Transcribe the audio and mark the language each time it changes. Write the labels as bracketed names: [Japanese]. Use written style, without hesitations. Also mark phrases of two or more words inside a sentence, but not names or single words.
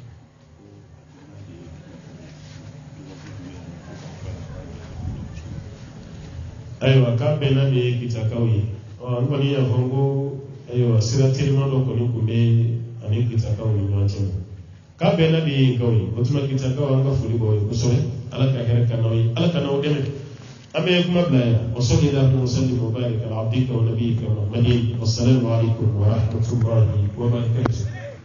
[Bambara] ayiwa k'a bɛnna de ye Kitakaw ye an kɔni y'a fɔ n ko ayiwa sira teliman dɔ kɔni kun bɛ ani Kitakaw ni ɲɔgɔn cɛ k'a bɛnna de ye Kaw ye o tuma Kitakaw an ka foli b'aw ye kosɛbɛ Ala ka hɛrɛ ka n'aw ye Ala ka n'aw dɛmɛ an bɛ kuma bila yan [Arabic] وصلى الله وسلم وبارك على عبدك ونبيك محمد والسلام عليكم ورحمة الله وبركاته